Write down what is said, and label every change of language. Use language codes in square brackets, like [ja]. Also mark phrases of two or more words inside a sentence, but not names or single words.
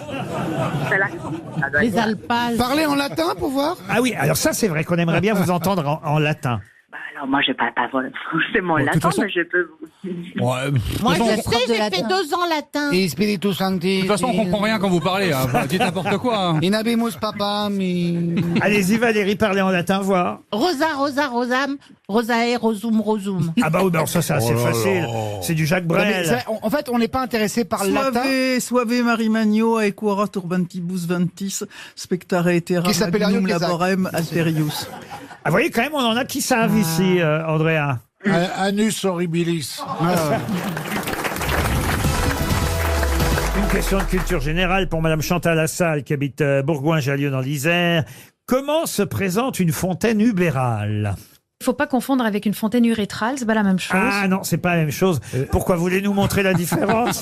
[fr] C'est là. Ça doit Les être- alpages. Parlez en latin pour voir. Ah oui, alors ça c'est vrai qu'on aimerait bien vous entendre en latin. Bah, alors, moi, je parle pas forcément Bon, de toute latin, façon- mais je peux vous... Ouais, de Moi, toute façon, je sais, j'ai fait 2 ans latin. [la] Et Spiritus Sancti. [fr] de toute façon, on comprend rien quand vous parlez. Hein. Vous dites n'importe quoi. Hein. [la] In habemus papa, mi. [fr] Allez-y Valérie, parlez en latin, voir. [la] Rosa, rosam, rosae, rosum, rosum. [fr] Ah bah oui, bah alors ça c'est assez Oh là facile. là. C'est du Jacques Non, mais Brel. ça, en fait, on n'est pas intéressé par le latin. [la] Suave Marimagno, aequora turbantibus ventis, spectare etera [fr] Qui s'appelle [la] magnum [fr] Ariel Cazac. [la] laborem alterius. [fr] Ah, vous voyez quand même, on en a qui savent ici, Andrea. [la] Anus horribilis. [fr] Une question de culture générale pour Madame Chantal Lassalle qui habite Bourgoin-Jallieu dans l'Isère. Comment se présente une fontaine ubérale? Il faut pas confondre avec une fontaine urétrale, c'est pas la même chose. Ah non, c'est pas la même chose. Pourquoi voulez-nous montrer la différence?